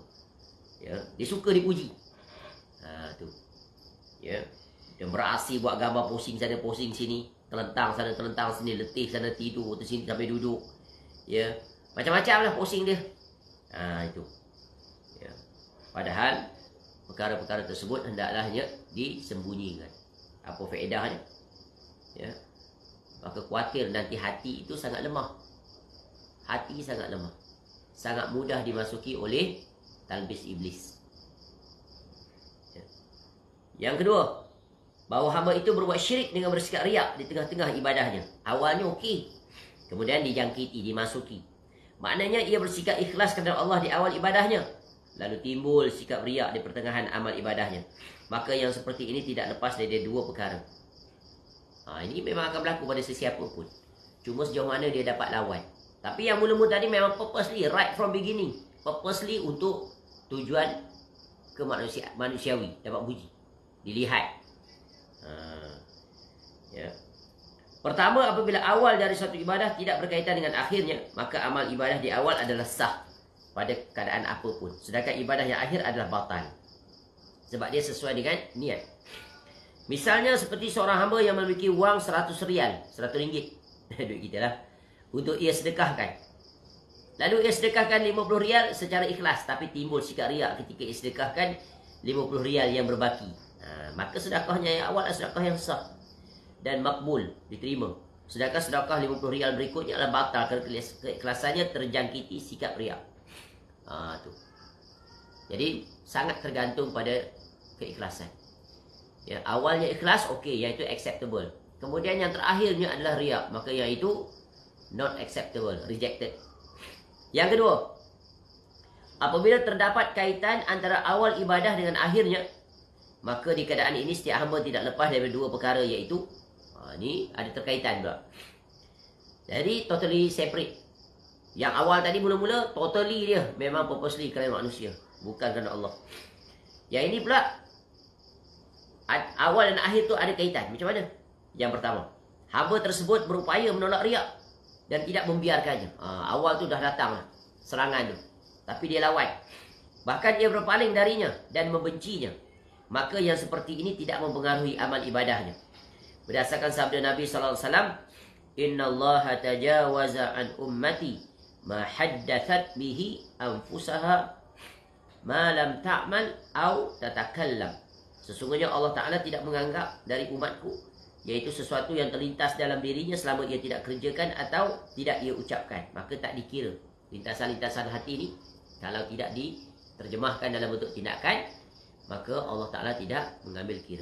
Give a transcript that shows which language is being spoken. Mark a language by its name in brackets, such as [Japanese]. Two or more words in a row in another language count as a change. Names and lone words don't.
[Malay] Ya, dia suka dipuji. Tu. Ya. Dia beraksi buat gambar, posing sana, posing sini, telentang sana, telentang sini, letih sana, tidur, sini sampai duduk. Ya. Macam-macam lah posing dia. Itu. Ya. Padahal perkara-perkara tersebut hendaklah disembunyikan. Apa faedahnya? Ya. Maka khawatir nanti hati itu sangat lemah. Hati sangat lemah. Sangat mudah dimasuki oleh talbis iblis. Ya. Yang kedua, bahawa hamba itu berbuat syirik dengan bersikap riak di tengah-tengah ibadahnya. Awalnya okey, kemudian dijangkiti, dimasuki. Maknanya ia bersikap ikhlas kepada Allah di awal ibadahnya, lalu timbul sikap riak di pertengahan amal ibadahnya. Maka yang seperti ini tidak lepas dari 2 perkara. Ini memang akan berlaku pada sesiapa pun. Cuma sejauh mana dia dapat lawan. Tapi yang mula-mula tadi memang [English] purposely, right from beginning, purposely [Malay] untuk tujuan manusiawi, dapat puji, dilihat. Ya. Pertama, apabila awal dari suatu ibadah tidak berkaitan dengan akhirnya, maka amal ibadah di awal adalah sah pada keadaan apapun. Sedangkan ibadah yang akhir adalah batal, sebab dia sesuai dengan niat. Misalnya seperti seorang hamba yang memiliki wang 100 rial, 100 ringgit, duit kita lah, untuk ia sedekahkan. Lalu ia sedekahkan 50 rial secara ikhlas, tapi timbul sikap riak ketika ia sedekahkan 50 rial yang berbaki. Maka sedekahnya yang awal adalah sedekah yang sah dan makbul, diterima. Sedangkan sedekah 50 rial berikutnya adalah batal kerana keikhlasannya terjangkiti sikap riak. Tu. Jadi sangat tergantung pada keikhlasan. Ya, awalnya ikhlas, okey, iaitu acceptable. Kemudian yang terakhirnya adalah riak, maka yang itu [English] not acceptable, rejected. [Malay] Yang kedua, apabila terdapat kaitan antara awal ibadah dengan akhirnya, maka di keadaan ini setiap hamba tidak lepas dari 2 perkara, iaitu ni ada terkaitan pula. Jadi [English] totally separate. [Malay] Yang awal tadi mula-mula totally dia memang purposely kerana manusia, bukan kerana Allah. Yang ini pula awal dan akhir tu ada kaitan. Macam mana? Yang pertama, hamba tersebut berupaya menolak riak dan tidak membiarkannya. Awal tu dah datang lah serangan tu, tapi dia lawan. Bahkan ia berpaling darinya dan membencinya. Maka yang seperti ini tidak mempengaruhi amal ibadahnya. Berdasarkan sabda Nabi SAW, [Arabic] إن الله تجاوز عن أمتي ما حدثت به أنفسها ما لم تعمل أو تتكلم. [Malay] Sesungguhnya Allah Ta'ala tidak menganggap dari umatku, iaitu sesuatu yang terlintas dalam dirinya selama ia tidak kerjakan atau tidak ia ucapkan. Maka tak dikira lintasan-lintasan hati ini. Kalau tidak diterjemahkan dalam bentuk tindakan, maka Allah Ta'ala tidak mengambil kira.